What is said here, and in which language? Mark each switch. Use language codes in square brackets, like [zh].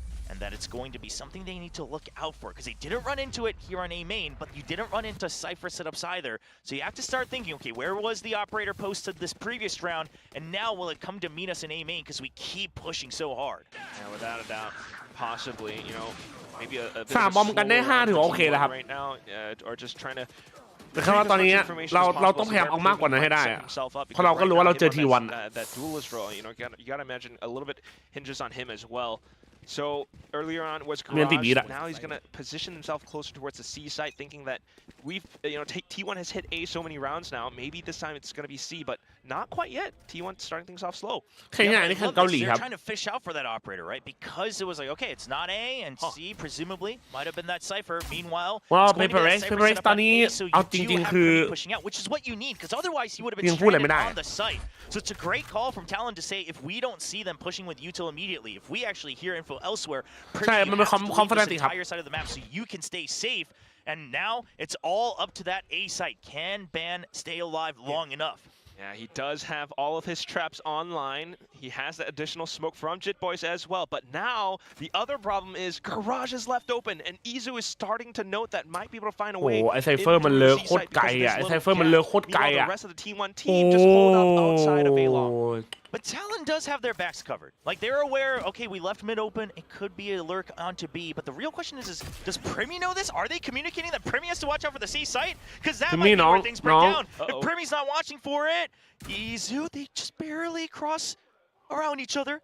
[en] And that it's going to be something they need to look out for, because they didn't run into it here on A main, but you didn't run into Cypher setups either. So you have to start thinking, okay, where was the operator posted this previous round, and now will it come to meet us in A main, because we keep pushing so hard. Yeah, without a doubt, possibly, you know, maybe a bit [th] 3 บอมกันได้5ถือโอเคแล้วครับ [en] right now, or just trying to [th] แต่แค่ว่าตอนนี้เราต้องพยายามเอามากกว่านั้นให้ได้อะเพราะเราก็รู้ว่าเราเจอ T1 [en] that duelist role, you know, you gotta imagine a little bit hinges on him as well. So earlier on was Garage. Now he's gonna position himself closer towards the C site, thinking that we've, you know, T1 has hit A so many rounds now. Maybe this time it's gonna be C, but not quite yet. T1 starting things off slow. They're trying to fish out for that operator, right? Because it was like, okay, it's not A and C. Presumably might have been that Cypher. Meanwhile, [th] Paper Race ตอนนี้เอาจริงๆคือ [en] pushing out, which is what you need, because otherwise he would have been stranded on the site. So it's a great call from Talon to say, if we don't see them pushing with util immediately, if we actually hear info elsewhere, [th] ใช่มันเป็นconfidence ครับ [en] entire side of the map so you can stay safe. And now it's all up to that A site. Can Ban stay alive long enough? Yeah, he does have all of his traps online. He has the additional smoke from Jit Boys as well. But now, the other problem is Garage is left open, and Izu is starting to note that might be able to find a way. [th] ไอ้ไซเฟอร์มันเลอะโคตรไกลอ่ะไอ้ไซเฟอร์มันเลอะโคตรไกลอ่ะ [en] The rest of the T1 team just hold up outside of A-Long. But Talon does have their backs covered. Like, they're aware, okay, we left mid open. It could be a lurk onto B. But the real question is does Premi know this? Are they communicating that Premi has to watch out for the C site? Because that might be where things break down. If Premi's not watching for it, Izu, they just barely cross around each other.